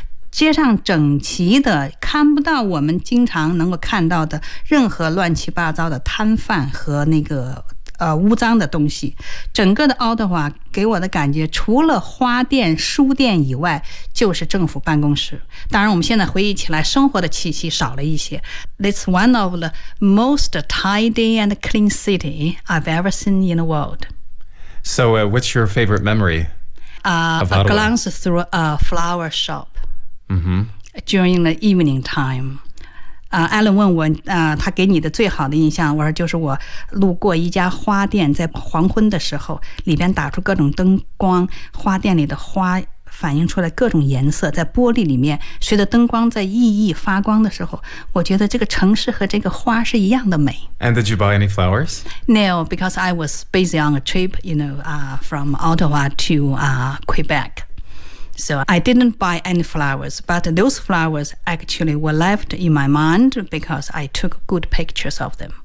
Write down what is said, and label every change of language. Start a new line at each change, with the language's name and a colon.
Chinese: 街上整齐的，看不到我们经常能够看到的任何乱七八糟的摊贩和那个污脏的东西。整个的奥德华给我的感觉，除了花店、书店以外，就是政府办公室。当然，我们现在回忆起来，生活的气息少了一些。
English: It's one of the most tidy and clean city I've ever seen in the world. So, what's your favorite memory? A glance through a flower shop. Mm-hmm. During the evening time.
Chinese: Alan 问我他给你的最好的印象，我说就是我路过一家花店，在黄昏的时候，里边打出各种灯光，花店里的花反映出来各种颜色，在玻璃里面随着灯光在熠熠发光的时候，我觉得这个城市和这个花是一样的美。
English: And did you buy any flowers? No, because I was busy on a trip, you know, from Ottawa to Quebec. So I didn't buy any flowers, but those flowers actually were left in my mind because I took good pictures of them.